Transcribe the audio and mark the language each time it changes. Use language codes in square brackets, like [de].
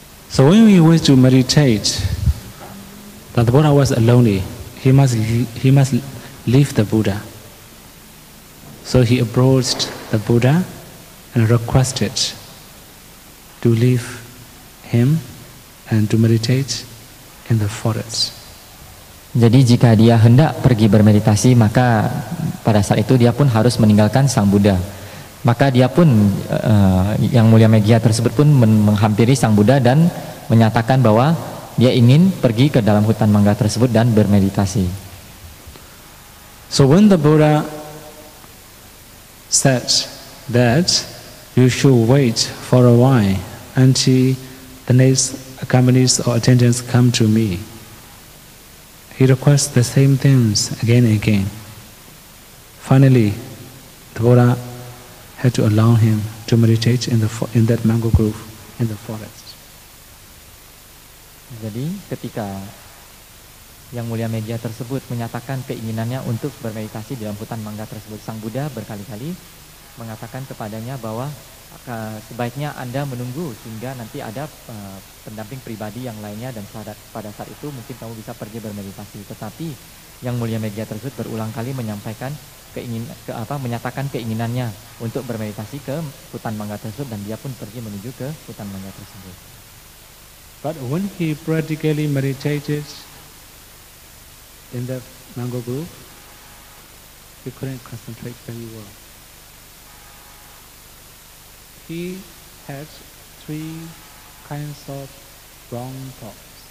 [en] So when we wish to meditate, that the Buddha was lonely. He must leave the Buddha. So he approached the Buddha and requested to leave him and to meditate in the forest. [id] Jadi jika dia hendak pergi bermeditasi, maka pada saat itu dia pun harus meninggalkan Sang Buddha. Maka dia pun, Yang Mulia Megia tersebut pun menghampiri Sang Buddha dan menyatakan bahwa dia ingin pergi ke dalam hutan mangga tersebut dan bermeditasi. [en] So when the Buddha said that you should wait for a while until the next accompanies or attendants come to me, he requests the same things again and again. Finally, the Buddha had to allow him to meditate in that mango grove in the forest. [id] Jadi ketika Yang Mulia Megia tersebut menyatakan keinginannya untuk bermeditasi di dalam hutan mangga tersebut, Sang Buddha berkali-kali mengatakan kepadanya bahwa sebaiknya Anda menunggu hingga nanti ada pendamping pribadi yang lainnya dan pada saat itu mungkin kamu bisa pergi bermeditasi. Tetapi Yang Mulia Megia tersebut berulang kali menyampaikan menyatakan keinginannya untuk bermeditasi ke hutan mangga tersebut dan dia pun pergi menuju ke hutan mangga tersebut. [en] But when he practically meditated in the mango grove, he couldn't concentrate very well. He had 3 kinds of wrong thoughts.